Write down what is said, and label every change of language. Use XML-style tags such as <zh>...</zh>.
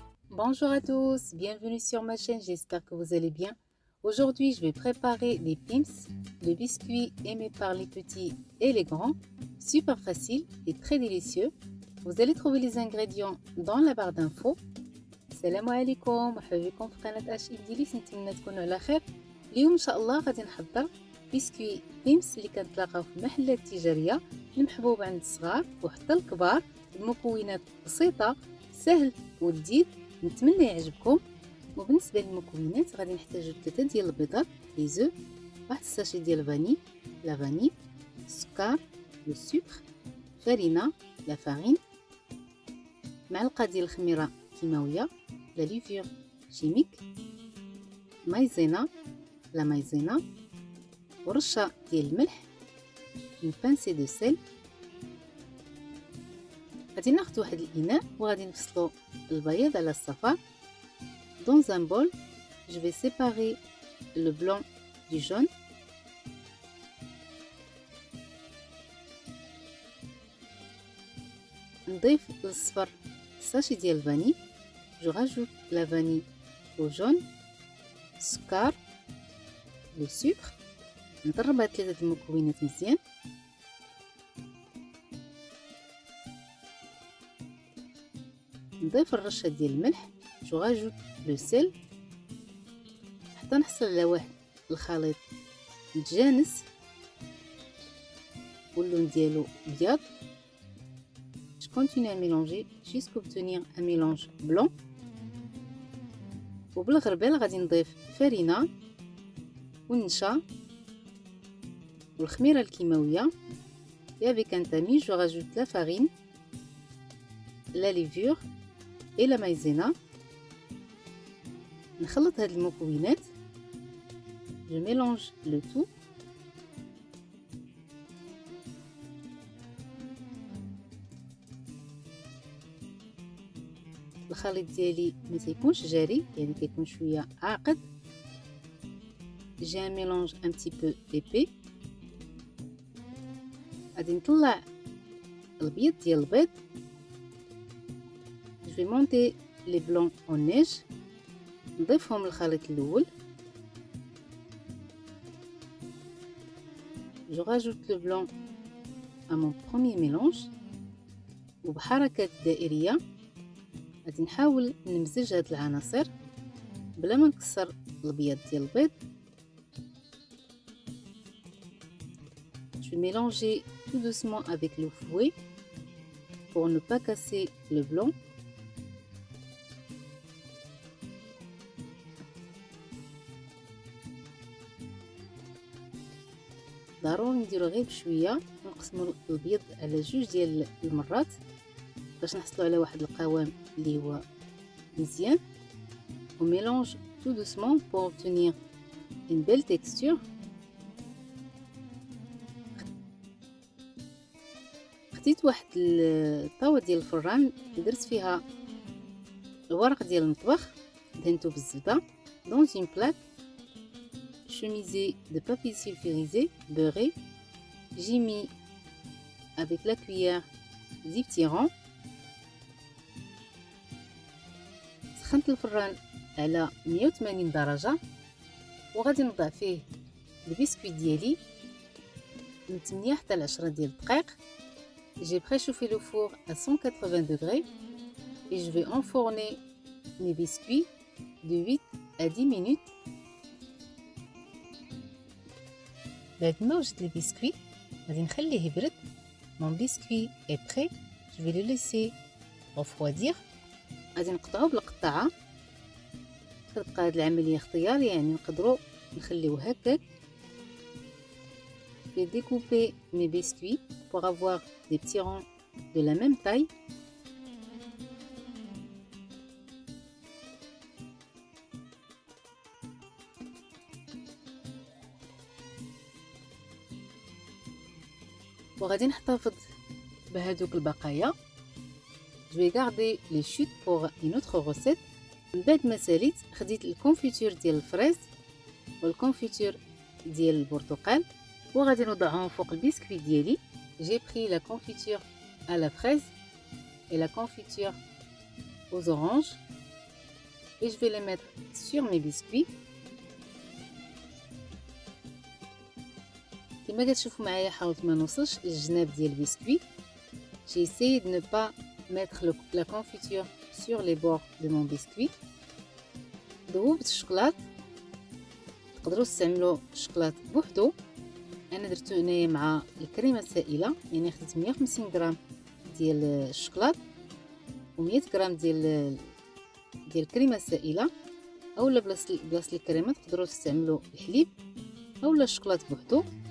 <fr>Bonjour à tous, bienvenue sur ma chaîne, j'espère que vous allez bien. Aujourd'hui, je vais préparer les Pim's, le biscuit aimé par les petits et les grands. Super facile et très délicieux. Vous allez trouver les ingrédients dans la barre d'infos.</fr> <ar>Salam alaikum, مرحبا بكم في قناة اشي ديالي، نتمنى تكونوا على خير. اليوم ان شاء الله غادي نحضر بسكوي بيمس اللي كنتلاقاو في المحلات التجاريه، المحبوب عند الصغار وحتى الكبار. المكونات بسيطه، سهل ولذيذ، نتمنى يعجبكم. وبالنسبه للمكونات غادي نحتاجو 3 ديال البيضات لي زو، واحد الساشي ديال لا فاني، السكر لو سكر، فرينه لا فارين، معلقه ديال الخميره كيماويه</ar> <fr>لا ليفور شيميك،</fr> <ar>مايزينا لا مايزينا، ورشه ديال الملح،</ar> <fr>اون بانسي دو سيل.</fr> <ar>غادي ناخذ واحد الاناء وغادي نفصلو البياض على الصفار.</ar> <fr>Dans un bol, je vais séparer le blanc du jaune.</fr> <ar>نضيف للصفر ساشي ديال الفاني.</ar> <fr>Je rajoute la vanille au jaune,</fr> <ar>السكر لو سكر. نضرب هاد 3 المكونات مزيان. نضيف الرشه ديال الملح.</ar> <fr>Je rajoute le sel</fr> <ar>حتى نحصل على واحد الخليط متجانس واللون ديالو ابيض.</ar> <fr>Je continue à mélanger jusqu'à obtenir un mélange blanc.</fr> <ar>وبالغربال غادي نضيف فرينه والنشا والخميره الكيماويه.</ar> <fr>Et avec un tamis, je rajoute la farine, la levure et la maïzena.</fr> <ar>نخلط هاد المكونات.</ar> <fr>Je mélange le tout.</fr> <ar>الخليط ديالي ما تيكونش جاري، يعني كيكون شويه عاقد.</ar> <fr>J'ai un mélange un petit peu épais.</fr> <ar>غادي نطلع البيض ديال البيض.</ar> <fr>Je vais monter les blancs en neige.</fr> <ar>نضيفهم للخليط الاول.</ar> <fr>Je rajoute le blanc à mon premier mélange.</fr> <ar>وبحركات دائريه غادي نحاول نمزج هاد العناصر بلا ما نكسر البيض ديال البيض.</ar> <fr>Je vais mélanger tout doucement avec le fouet pour ne pas casser le blanc.</fr> <ar>ضروري نديرو غير بشويه، نقسمو البيض على 2 ديال المرات باش نحصلوا على واحد القوام اللي هو مزيان.</ar> <fr>On mélange tout doucement pour obtenir une belle texture.</fr> <ar>خديت واحد الطاوه ديال الفران درت فيها الورق ديال المطبخ، دهنتو بالزبده.</ar> <fr>Dans une plaque chemisée de papier sulfurisé beurré, j'ai mis avec la cuillère 10 petits ronds.</fr> <ar>سخنت الفران على 180 درجة وغادي نضع فيه البسكويت ديالي من 8 حتى ل 10 ديال الدقائق.</ar> <fr>J'ai préchauffé le four à 180 degrés et je vais enfourner mes biscuits de 8 à 10 minutes.</fr> <ar>بعد ما وجدت البسكويت غادي نخليه يبرد.</ar> <fr>Mon biscuit est prêt, je vais le laisser refroidir.</fr> <ar>غادي نقطعو بالقطعه. كتبقى هاد العمليه اختياريه، يعني نقدروا نخليوه هكاك.</ar> <fr>Je vais découper mes biscuits pour avoir des petits ronds de la même taille.</fr> <ar>وغادي نحتفظ بهذوك البقايا.</ar> <fr>Je vais garder les chutes pour une autre recette.</fr> <ar>من بعد ما ساليت خديت الكونفيتور ديال الفريز والكونفيتور ديال البرتقال وغادي نوضعهم فوق البسكويت ديالي.</ar> <fr>J'ai pris la confiture à la fraise et la confiture aux oranges et je vais les mettre sur mes biscuits.</fr> <ar>كما كتشوفوا معايا حاولت ما نوصلش للجناب ديال البسكويت.</ar> <fr>J'ai essayé de ne pas mettre la confiture sur les bords de mon biscuit.</fr> <ar>ذوبت الشوكولات، تقدروا تستعملوا الشوكولات بوحدو. انا درتو هنايا مع الكريمه السائله، يعني خديت 150 غرام ديال الشوكولات و100 غرام ديال الكريمه السائله، اولا بلاصه الكريمه تقدروا تستعملوا الحليب اولا الشوكولات بوحدو.</ar>